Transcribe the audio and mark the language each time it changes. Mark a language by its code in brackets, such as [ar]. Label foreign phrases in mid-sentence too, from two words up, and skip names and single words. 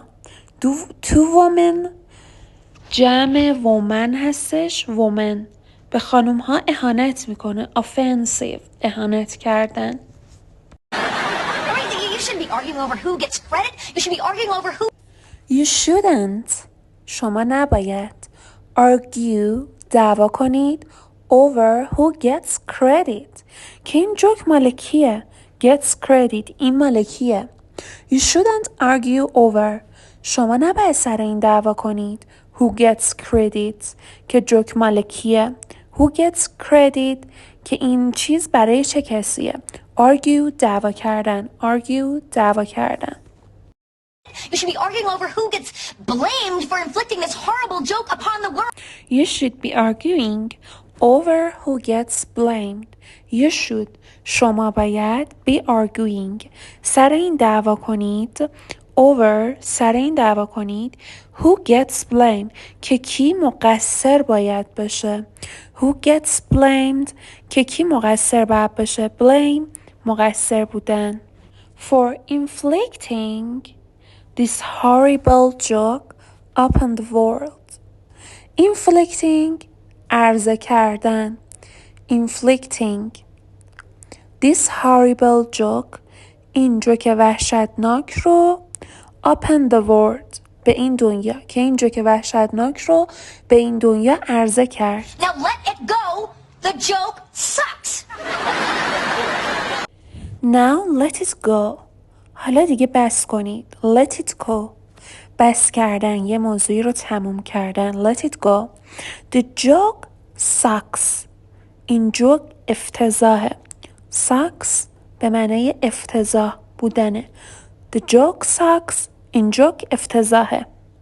[en] to women [fa] جمع woman هستش. women به خانوم ها اهانت میکنه. offensive اهانت کردن. [en] You shouldn't be arguing over who gets credit. You should be arguing over who. You shouldn't. [fa] شما نباید. argue دعوا کنید [en] over who gets credit [fa] که این جوک مال کیه؟ [en] gets credit [fa] این مال کیه؟ [en] You shouldn't argue over [fa] شما نباید سر این دعوا کنید [en] who gets credit [fa] که جوک مال کیه؟ [en] who gets credit [fa] که این چیز برای چه کسیه؟ argue دعوا کردن argue دعوا کردن [en] You should be arguing over who gets blamed for inflicting this horrible joke upon the world. You should be arguing over who gets blamed. You should [fa] شما باید [en] be arguing [fa] سر این دعوا کنید over سر این دعوا کنید [en] who gets [fa] blamed که کی مقصر باید باشه [en] who gets blamed [fa] که کی مقصر باید باشه blame مقصر بودن [en] for inflicting this horrible joke upon the world [fa] inflicting عرضه کردن [en] inflicting this horrible joke [fa] این جوک وحشتناک رو [en] upon the world [fa] به این دنیا که این جوک وحشتناک رو به این دنیا عرضه کرد [en] Now let it go. The joke sucks. Now let it go [fa] حالا دیگه بس کنید [en] let it go [fa] بس کردن یه موضوعی رو تموم کردن [en] let it go The joke sucks [fa] این جوک افتضاحه sucks به معنی افتضاح بودنه [en] The joke sucks [fa] این جوک افتضاحه